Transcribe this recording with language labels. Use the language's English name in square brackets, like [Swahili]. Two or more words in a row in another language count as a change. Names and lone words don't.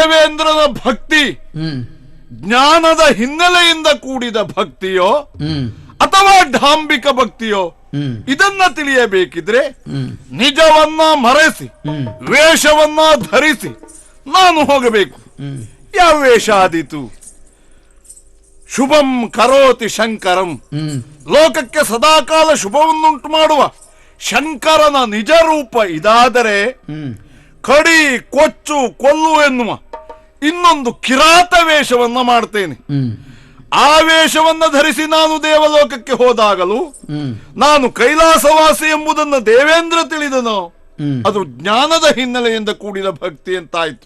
[Kannada] ದೇವೇಂದ್ರನ ಭಕ್ತಿ ಜ್ಞಾನದ ಹಿನ್ನೆಲೆಯಿಂದ ಕೂಡಿದ ಭಕ್ತಿಯೋ ಅಥವಾ ಢಾಂಬಿಕ ಭಕ್ತಿಯೋ ಇದನ್ನ ತಿಳಿಯಬೇಕಿದ್ರೆ ನಿಜವನ್ನ ಮರೆಸಿ ವೇಷವನ್ನ ಧರಿಸಿ ನಾನು ಹೋಗಬೇಕು. ಯಾವ ವೇಷ ಆದೀತು? [Sanskrit] ಶುಭಂ ಕರೋತಿ ಶಂಕರಂ, [Kannada] ಲೋಕಕ್ಕೆ ಸದಾಕಾಲ ಶುಭವನ್ನುಂಟು ಮಾಡುವ ಶಂಕರನ ನಿಜ ರೂಪ ಇದಾದರೆ ಕಡಿ ಕೊಚ್ಚು ಕೊಲ್ಲು ಎನ್ನುವ ಇನ್ನೊಂದು ಕಿರಾತ ವೇಷವನ್ನ ಮಾಡ್ತೇನೆ. ಆ ವೇಷವನ್ನ ಧರಿಸಿ ನಾನು ದೇವಲೋಕಕ್ಕೆ ಹೋದಾಗಲೂ ನಾನು ಕೈಲಾಸವಾಸಿ ಎಂಬುದನ್ನು ದೇವೇಂದ್ರ ತಿಳಿದನೋ ಅದು ಜ್ಞಾನದ ಹಿನ್ನೆಲೆಯಿಂದ ಕೂಡಿದ ಭಕ್ತಿ ಅಂತಾಯ್ತು.